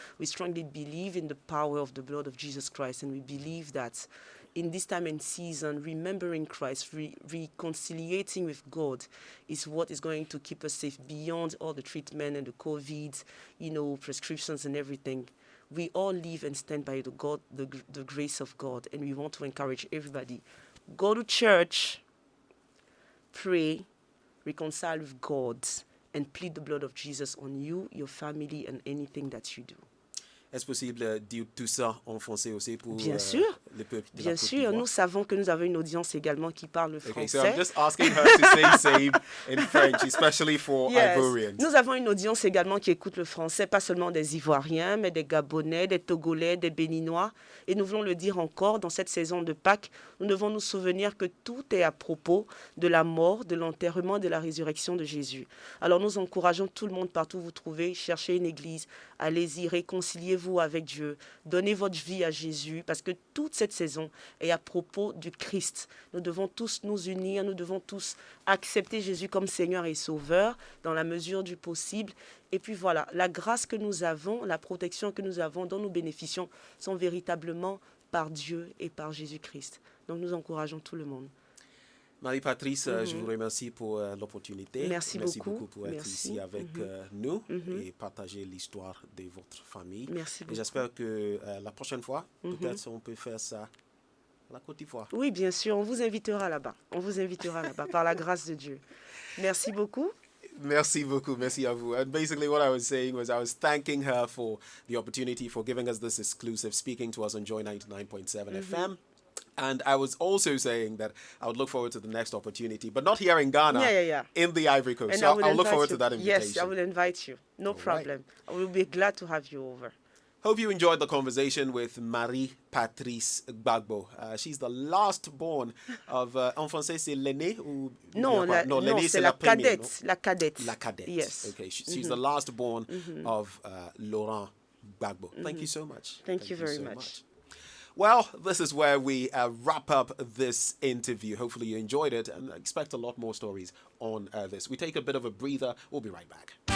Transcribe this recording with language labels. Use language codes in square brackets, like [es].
[en] We strongly believe in the power of the blood of Jesus Christ, and we believe that in this time and season, remembering Christ, reconciliating with God is what is going to keep us safe beyond all the treatment and the COVID, prescriptions and everything. We all live and stand by the grace of God, and we want to encourage everybody. Go to church, pray, reconcile with God, and plead the blood of Jesus on you, your family, and anything that you do. [fr] Est-ce possible de dire tout ça en français aussi pour Bien sûr. le peuple de Bien la Côte sûr, d'Ivoire? nous savons que nous avons une audience également qui parle français. [en] Okay, so I'm just asking her to say same in French, especially for Yes. Ivorians. [fr] Nous avons une audience également qui écoute le français, pas seulement des Ivoiriens, mais des Gabonais, des Togolais, des Béninois. Et nous voulons le dire encore, dans cette saison de Pâques, nous devons nous souvenir que tout est à propos de la mort, de l'enterrement, de la résurrection de Jésus. Alors nous encourageons tout le monde partout où vous trouvez, cherchez une église, allez-y, réconciliez-vous avec Dieu, donnez votre vie à Jésus, parce que toute cette saison est à propos du Christ. Nous devons tous nous unir, nous devons tous accepter Jésus comme Seigneur et Sauveur dans la mesure du possible. Et puis voilà, la grâce que nous avons, la protection que nous avons, dont nous bénéficions, sont véritablement par Dieu et par Jésus-Christ. Donc nous encourageons tout le monde. Marie-Patrice, je vous remercie pour l'opportunité. Merci beaucoup pour être ici avec nous et partager l'histoire de votre famille. Merci beaucoup. Et j'espère que la prochaine fois, peut-être on peut faire ça à la Côte d'Ivoire. Oui, bien sûr, on vous invitera là-bas. On vous invitera là-bas par la grâce de Dieu. Merci beaucoup. Merci beaucoup, merci à vous. [en] And basically what I was saying was I was thanking her for the opportunity, for giving us this exclusive, speaking to us on Joy 99.7 FM. And I was also saying that I would look forward to the next opportunity, but not here in Ghana, in the Ivory Coast. And so I'll look forward to that invitation. Yes, I will invite you. No problem. I will be glad to have you over. Hope you enjoyed the conversation with Marie-Patrice Gbagbo. She's the last born of, [fr] en français, c'est l'aîné ou... Non, l'aîné, c'est la cadette. La cadette. La cadette. [en] Yes. Okay, she's the last born of Laurent Gbagbo. Thank you so much. Thank you very much. Well, this is where we wrap up this interview. Hopefully you enjoyed it, and expect a lot more stories on this. We take a bit of a breather. We'll be right back.